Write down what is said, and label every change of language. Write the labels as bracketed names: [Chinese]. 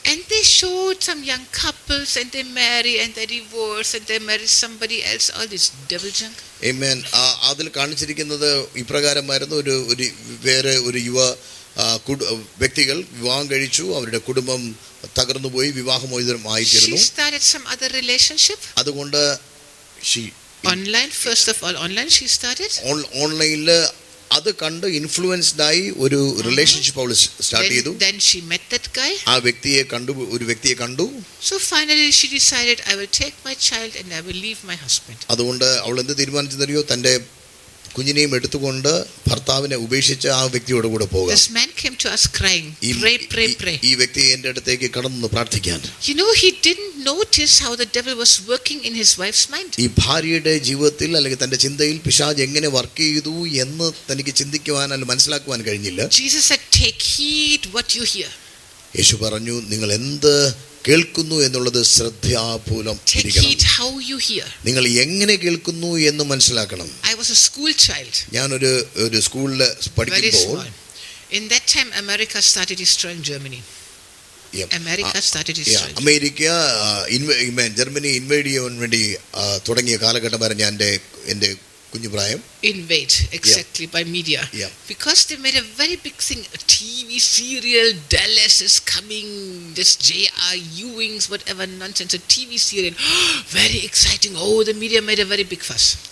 [English] And they showed some young couples, and they marry and they divorce and they marry somebody else. All this devil junk. Amen. [Malayalam] അതിൽ കാണിച്ചിരിക്കുന്നത് ഇപ്രകാരമായിരുന്നു. വേറെ ഒരു യുവ വ്യക്തികൾ വിവാഹം കഴിച്ചു, അവരുടെ കുടുംബം തകർന്നുപോയി, വിവാഹമോചിതമായിത്തീർന്നു. [English] She started some other relationship. [Malayalam] അതുകൊണ്ട് [English] online, first of all, online she started. [Malayalam] ഓൺലൈനിൽ അത് കണ്ട് ഇൻഫ്ലുവൻസ്ഡ് ആയി ഒരു റിലേഷൻഷിപ്പ് അവൾ സ്റ്റാർട്ട് ചെയ്തു. [English] Then she met that guy. [Malayalam] ആ ഒരു വ്യക്തിയെ കണ്ടു. [English] So finally she decided, I will take my child and I will leave my husband. [Malayalam] അതുകൊണ്ട് അവൾ എന്ത് തീരുമാനിച്ചെന്നറിയോ? തന്റെ കുഞ്ഞിനെയും എടുത്തുകൊണ്ട് ഭർത്താവിനെ ഉപേക്ഷിച്ച് ആ വ്യക്തിയോട് കൂടെ പോകാം. [English] This man came to us crying, pray. [Malayalam] ഈ വ്യക്തി എന്റെ അടുത്തേക്ക് കടന്നു പ്രാർത്ഥിക്കാൻ. [English] You know, he didn't notice how the devil was working in his wife's mind. [Malayalam] ഈ ഭാര്യയുടെ ജീവിതത്തിൽ അല്ലെങ്കിൽ തന്റെ ചിന്തയിൽ പിശാച് എങ്ങനെ വർക്ക് ചെയ്തു എന്ന് തനിക്ക് ചിന്തിക്കുവാൻ അല്ലെങ്കിൽ മനസ്സിലാക്കുവാൻ കഴിഞ്ഞില്ല. [English] Jesus said, take heed what you hear. [Malayalam] യേശു പറഞ്ഞു, നിങ്ങൾ എന്ത് കേൾക്കുന്നു എന്നുള്ളത് ശ്രദ്ധാപൂർവം ഇരിക്കണം. നിങ്ങൾ എങ്ങനെ കേൾക്കുന്നു എന്ന് മനസ്സിലാക്കണം. [English] I was a school child. [Malayalam] ഞാൻ ഒരു സ്കൂളിൽ പഠിക്കുമ്പോൾ, [English] in that time America started destroying Germany. [Malayalam] America Germany ഇൻവൈഡ് ചെയ്യാൻ വേണ്ടി തുടങ്ങിയ കാലഘട്ടമായിരുന്നു എൻ്റെ കുഞ്ഞുപ്രായം. [English] Invade, exactly, by media. Because they made a very big thing, a TV serial, Dallas is coming, this J.R. Ewing's whatever nonsense, a TV serial, very exciting. Oh, the media made a very big fuss.